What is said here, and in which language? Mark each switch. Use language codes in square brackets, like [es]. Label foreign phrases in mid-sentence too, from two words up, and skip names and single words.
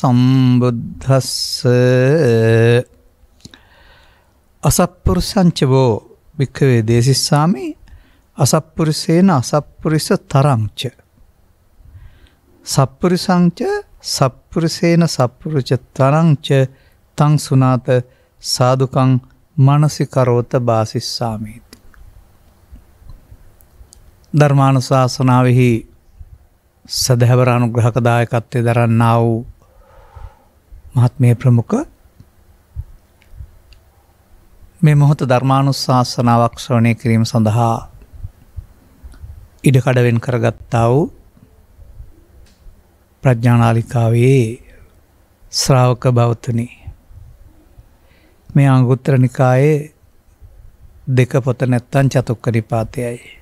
[pi] සම්බුද්දස්සේ අසප්පුරුසංචවෝ භික්ඛවේ දේසිස්සාමි අසප්පුරිසේන අසප්පුරිස තරංච සප්පුරිසංච සප්පුරිසේන සප්පුරිච තරංච තං සුනාත සාදුකං මනසිකරෝත බාසිස්සාමීති. [si] ධර්මානුශාසනාවෙහි සදහැවර අනුග්‍රහක දායකත්වයේ දරන්නා වූ මහත්මේ ප්‍රමුඛ මේ මොහොත ධර්මානුශාසනාවක් ශ්‍රවණය කිරීම සඳහා ඉඩකඩවෙන් කරගත්තා වූ ප්‍රඥානාලිකාවේ ශ්‍රාවක බෞතුනි, මේ අංගුත්තර නිකායේ දෙක පොත නැත්තන් චතුක්ක නිපාතයයි.